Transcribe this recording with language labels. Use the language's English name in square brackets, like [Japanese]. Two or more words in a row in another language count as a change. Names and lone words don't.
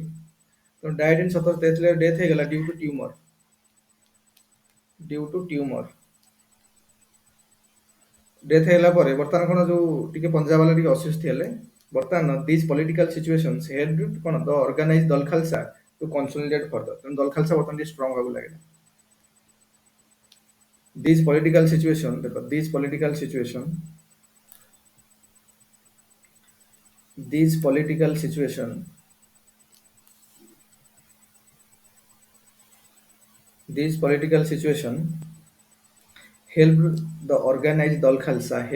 [Odia] ତ [English] died in 1773, [Odia] ଡେଥ୍ ହେଇଗଲା [English] due to tumour. [Odia] ଡେଥ୍ ହେଇଗଲା ପରେ ବର୍ତ୍ତମାନ କ'ଣ ଯୋଉ ଟିକେ ପଞ୍ଜାବ ବାଲା ଟିକେ ଅସୁସ୍ଥି ହେଲେ, ବର୍ତ୍ତମାନ [English] this political situations helped [Odia] କ'ଣ [English] the organise Dal Khalsa to consolidate further. [Odia] ତେଣୁ ଦଲ ଖାଲସା ବର୍ତ୍ତମାନ ଟିକେ ଷ୍ଟ୍ରଙ୍ଗ ହେବାକୁ ଲାଗିଲା। [English] These political situation, देखो these political situation helped the organized Dal Khalsa,